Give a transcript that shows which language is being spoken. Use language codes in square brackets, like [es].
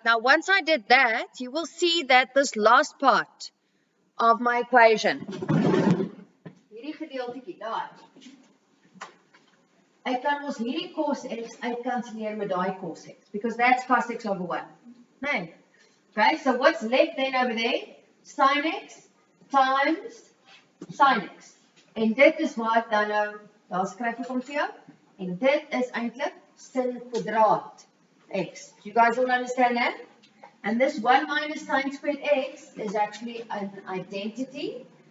[en] Now, once I did that, you will see that this last part of my equation, [af] hierdie gedeeltjie daar, ek kan ons hierdie cos x uitkanselleer met daai cos x, [en] because that's cos x over 1. Nee. Okay, so what's left then over there? Sin x times sin x. [af] En dit is wat dan nou, daar skryf ek om vir jou, en dit is eintlik sin kwadraat x. [en] You guys all understand that? And this 1 minus sin squared x is actually an identity.